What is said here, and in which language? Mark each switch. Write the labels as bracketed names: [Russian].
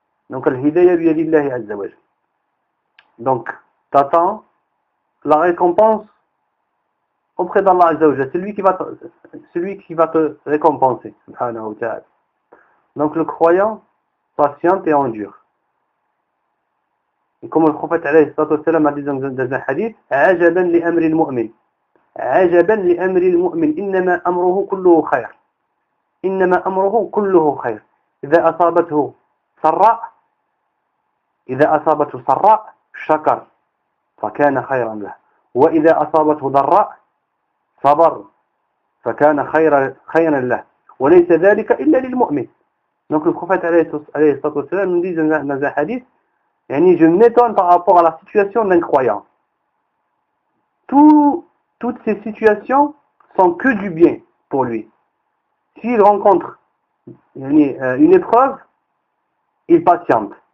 [Arabic] Donc الْهِدَيَا بِيَدِي اللَّهِ عَزَّ وَجَلَ. [French] Donc, t'attends la récompense auprès d'Allah Azza wa Jalla, celui qui va te récompenser. Donc le croyant patiente et endure. Et comme le prophète alayhi salatu wa sallam a dit dans un hadith, [Arabic] عجبا لأمر المؤمن عجبا لأمر المؤمن إنما أمره كله خير إنما أمره كله خير إذا أصابته سراء إذا أصابته سراء شكر فكان خيرا له وإذا أصابته ضراء صبر فكان خيرا له وليس ذلك إلا للمؤمن. [French] Donc le prophète alayhi salatu wa sallam nous dit dans un hadith, yani, je m'étonne par rapport à la situation d'un croyant. Toutes ces situations sont que du bien pour lui. S'il rencontre une épreuve, il patiente.